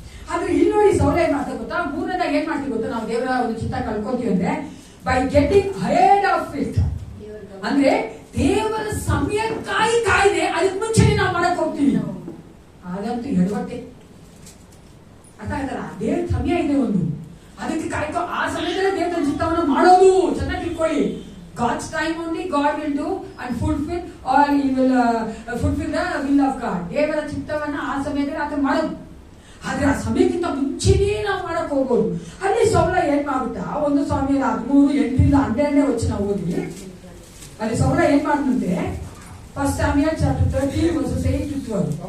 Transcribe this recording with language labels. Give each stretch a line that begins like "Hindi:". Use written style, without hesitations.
Kannada: ಆದ್ರೆ ಇಲ್ಲಿ ನೋಡಿ ಸೌಲ ಏನ್ ಮಾಡ್ತಾ ಗೊತ್ತಾ, 3ನೇದಾಗಿ ಏನ್ ಮಾಡ್ತೀವಿ ಗೊತ್ತಾ, ನಾವು ದೇವರ ಒಂದು ಚಿತ್ತ ಕಳ್ಕೊಂತೀವಿ ಅಂದ್ರೆ
English: by getting ahead of it,
Kannada: ಅಂದ್ರೆ ದೇವರ ಸಮಯಕ್ಕಾಗಿ ಕಾಯ್ದೆ ಅದಕ್ಕೆ ಮುಂಚೆನೆ ನಾವು ಮಾಡಕ್ ಹೋಗ್ತೀವಿ. ಅದಂತೂ ಎಡವಟ್ಟೆ. ಅರ್ಥ ಆಯ್ತಲ್ಲ, ದೇವ್ರ ಸಮಯ ಇದೆ ಒಂದು, ಅದಕ್ಕೆ ಕಾಯ್ಕೊ, ಆ ಸಮಯದಲ್ಲೇ ದೇವರ ಚಿತ್ತವನ್ನು ಮಾಡೋದು. ಚೆನ್ನಾಗಿ ತಿಳ್ಕೊಳ್ಳಿ,
English: God's time only God will do and fulfill, or he will fulfill the will of God.
Kannada: ದೇವರ ಚಿತ್ತವನ್ನ ಆ ಸಮಯದಲ್ಲಿ ಆತ ಮಾಡೋದು. ಆದ್ರೆ ಆ ಸಮಯಕ್ಕಿಂತ ಮುಂಚೆನೇ ನಾವು ಮಾಡಕ್ ಹೋಗೋದು. ಅಲ್ಲಿ ಸೌಲ ಏನ್ ಮಾಡುತ್ತಾ, 1 ಸಾಮ್ಯರ 13:8 ವಚನ ಓದಿ. ಅಲ್ಲಿ ಸೌಲ ಏನ್ ಮಾಡ್ತಂತೆ,
English: 1 Samuel chapter 13 verses 8 to 12.